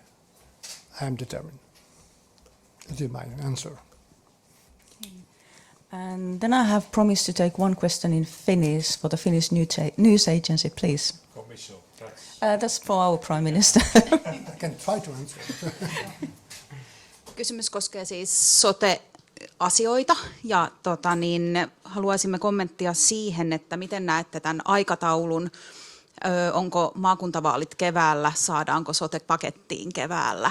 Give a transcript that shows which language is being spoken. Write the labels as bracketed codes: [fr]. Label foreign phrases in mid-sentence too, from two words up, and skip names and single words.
[en] I am determined. That is my answer. And then I have promised to take one question in Finnish for the Finnish news agency, please. That's for our Prime Minister. I can try to answer. [fi] Kysymys koskee siis sote-asioita ja haluaisimme kommenttia siihen, että miten näette tämän aikataulun. Onko maakuntavaalit keväällä, saadaanko sote-pakettiin keväällä?